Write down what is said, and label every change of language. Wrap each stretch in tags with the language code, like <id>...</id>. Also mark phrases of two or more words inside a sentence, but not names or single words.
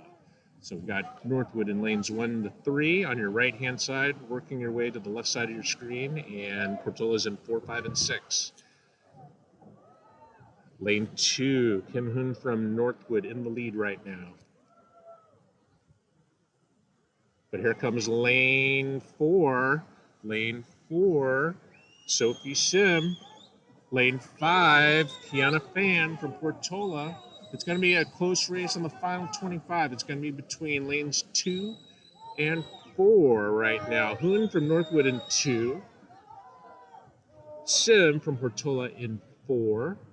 <en>So we've got Northwood in lanes 1 to 3 on your right-hand side, working your way to the left side of your screen, and Portola's in 4, 5, and 6. Lane 2, Kim Hoon from Northwood in the lead right now. But here comes lane 4. Lane 4, Sophie Sim. Lane 5, Kiana Fan from Portola. It's going to be a close race on the final 25. It's going to be between lanes 2 and 4 right now. Hoon from Northwood in 2. Sim from Portola in 4.</en>